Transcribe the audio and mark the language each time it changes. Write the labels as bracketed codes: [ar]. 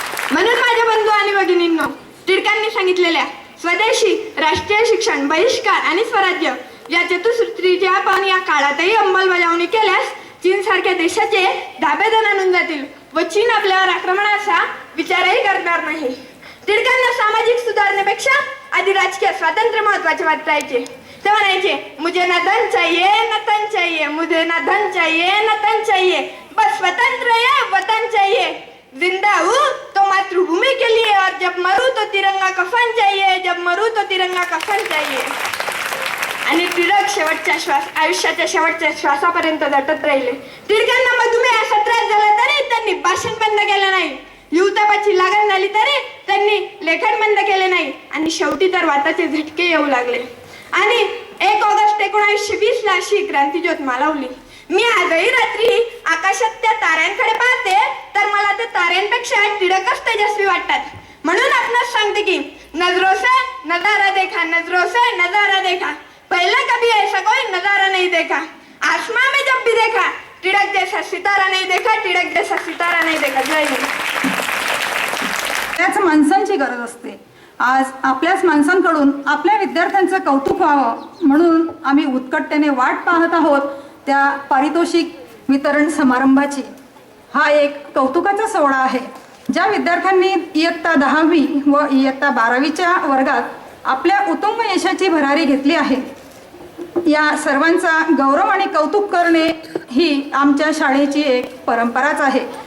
[mr] म्हणून माझ्या बंधू आणि भगिनींनो, टिळकांनी सांगितलेल्या स्वदेशी, राष्ट्रीय शिक्षण, बहिष्कार आणि स्वराज्य या चतुसूत्रीची आपण या काळातही अंमलबजावणी केल्यास चीन सारख्या देशाचे धाबे आणून जातील व चीन आपल्यावर आक्रमणाचा विचारही करणार नाही. टिळकांना सामाजिक सुधारणेपेक्षा आधी राजकीय स्वातंत्र्य महत्वाचे वाटायचे. ते म्हणायचे, [hi] मुझे ना धन चाहिए ना तन चाहिए, मुझे ना धन चाहिए ना तन चाहिए, बस स्वतंत्र है वतन चाहिए. जिंदा हूँ तो मातृभूमि के लिए और जब मरू तो तिरंगा कफन चाहिए, जब मरू तो तिरंगा कफन चाहिए. [mr] आणि टिळक आयुष्याच्या शेवटच्या श्वासापर्यंत झटत राहिले. टिळकांना मधुमेहाचा त्रास झाला तरी त्यांनी भाषण बंद केलं नाही. युवतापाची लागण झाली तरी त्यांनी लेखन बंद केले नाही आणि शेवटी तर वाताचे झटके येऊ लागले आणि 1 ऑगस्ट 1920 ला अशी क्रांतीज्योत मालवली. मी आजही रात्री आकाशात त्या ताऱ्यांकडे पाहते तर मला ते ताऱ्यांपेक्षा टिळकच तेजस्वी वाटतात. म्हणून आपणास सांगते की [hi] नजरों से नजारा देखा, नजरों से नजारा देखा, पहले कभी ऐसा कोई नजारा नहीं देखा. आसमां में जब भी देखा टिळक जैसा सितारा नहीं देखा, टिळक जैसा सितारा नहीं देखा. जय हिंद. [mr] त्याच माणसांची गरज असते. आज आपल्याच माणसांकडून आपल्या विद्यार्थ्यांचं कौतुक व्हावं म्हणून आम्ही उत्कटतेने वाट पाहत आहोत त्या पारितोषिक वितरण समारंभाची. हा एक कौतुकाचा सोहळा आहे. ज्या विद्यार्थ्यांनी इयत्ता 10वी व इयत्ता 12वीच्या वर्गात आपल्या उत्तुंग यशाची भरारी घेतली आहे, या सर्वांचा गौरव आणि कौतुक करणे ही आमच्या शाळेची एक परंपराच आहे.